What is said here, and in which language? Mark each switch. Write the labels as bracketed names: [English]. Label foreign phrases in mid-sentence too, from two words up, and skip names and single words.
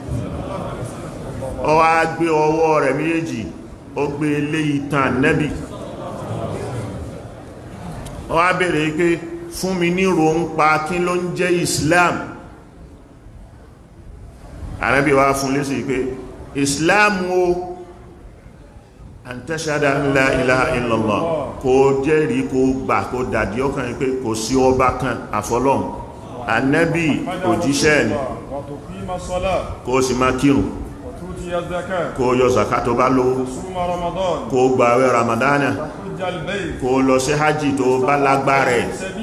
[Yoruba] ó wá gbé ọwọ́ rẹ̀ méjèèjì ó gbé lé itan Ànábì ó wá bèèrè pé fún mi ní ro ń pa kí ló ń jẹ́ Islam. Ànábì wá fún lésì pé Islam o [Arabic] أن تشهد أن لا إله إلا الله [Yoruba] kó jẹ́rìí kó gbà kó dàdí ọkàn pé kò sí ọba kan àfọlọ́hun Ànábì òjíṣẹ́ ni kó sì máa kírun kó yọ zakat tó bá lówó kó gbààwẹ̀ Ramadana kó lọ sí hajji tó bá lágbára ẹ̀.